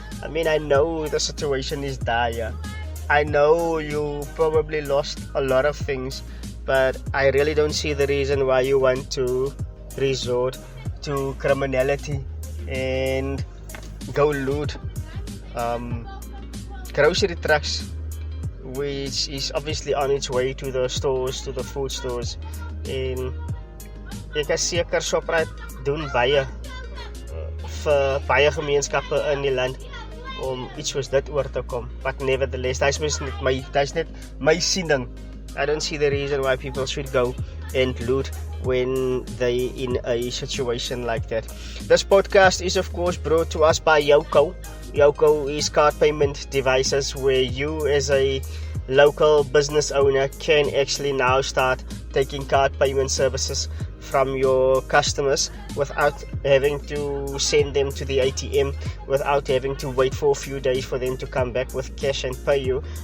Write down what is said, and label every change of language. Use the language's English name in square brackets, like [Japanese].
[English] I mean, I know the situation is dire. I know you probably lost a lot of things, but I really don't see the reason why you want to resort to criminality and go loot grocery trucks, which is obviously on its way to the stores, to the food stores. [Afrikaans] En ek is seker Shoprite doen baie vir baie gemeenskappe in die land om iets soos dit oor te kom. [English] But nevertheless, that's net my siening. I don't see the reason why people should go and loot when they in a situation like that. This podcast is of course brought to us by Yoco. Yoco is card payment devices where you as a local business owner can actually now start taking card payment services from your customers without having to send them to the ATM, without having to wait for a few days for them to come back with cash and pay you.